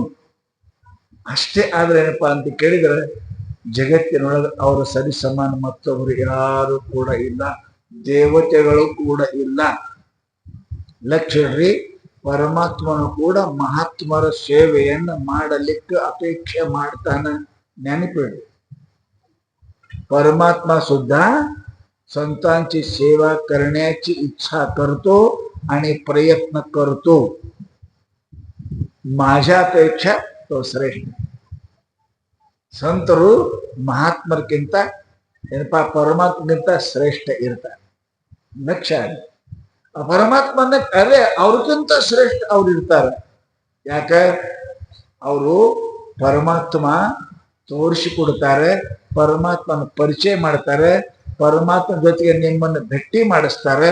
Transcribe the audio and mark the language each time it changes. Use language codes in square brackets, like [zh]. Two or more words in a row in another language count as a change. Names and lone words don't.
[kn] ಅಷ್ಟೇ ಆದ್ರೆ ಏನಪ್ಪಾ ಅಂತ ಕೇಳಿದ್ರೆ ಜಗತ್ತಿನೊಳಗೆ ಅವರ ಸರಿ ಸಮಾನ ಮತ್ತೊಬ್ಬರು ಯಾರು ಕೂಡ ಇಲ್ಲ, ದೇವತೆಗಳು ಕೂಡ ಇಲ್ಲ. ಲಕ್ಷ್ಮೀ ಪರಮಾತ್ಮನು ಕೂಡ ಮಹಾತ್ಮರ ಸೇವೆಯನ್ನು ಮಾಡಲಿಕ್ಕೆ ಅಪೇಕ್ಷೆ ಮಾಡ್ತಾನೆ. ನೆನಪಿಡಿ, [mr] परमात्मा सुद्धा संतांची सेवा करण्याची इच्छा करतो आणि प्रयत्न करतो. माझ्यापेक्षा तो श्रेष्ठ. [kn] ಸಂತರು ಮಹಾತ್ಮರಿಗಿಂತ ಏನಪ್ಪಾ ಪರಮಾತ್ಮಗಿಂತ ಶ್ರೇಷ್ಠ ಇರ್ತಾರೆ. ಲಕ್ಷ್ಯ ಪರಮಾತ್ಮನ ಅದೇ ಅವ್ರಿಗಿಂತ ಶ್ರೇಷ್ಠ ಅವ್ರು ಇರ್ತಾರೆ. ಯಾಕೆ? ಅವರು ಪರಮಾತ್ಮ ತೋರಿಸಿಕೊಡ್ತಾರೆ, ಪರಮಾತ್ಮನ ಪರಿಚಯ ಮಾಡ್ತಾರೆ, ಪರಮಾತ್ಮ ಜೊತೆಗೆ ನಿಮ್ಮನ್ನು ಭೇಟಿ ಮಾಡಿಸ್ತಾರೆ.